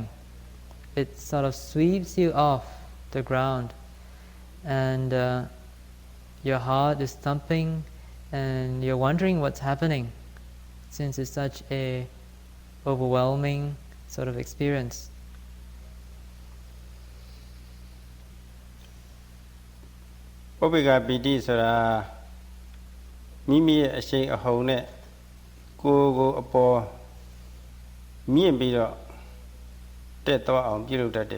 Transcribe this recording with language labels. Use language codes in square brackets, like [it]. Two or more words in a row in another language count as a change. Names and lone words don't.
[en] It sort of sweeps you off the ground and your heart is thumping and you're wondering what's happening since it's such a overwhelming sort of experience. [my] ပုပ္ပိကပီတိဆိုတာမိမိရဲ့အရှိန်အဟုန်နဲ့ကိုယ်အပေါ်မြင့်ပြီးတော့တက်သွားအောင်ပြုလုပ်တတ်တဲ့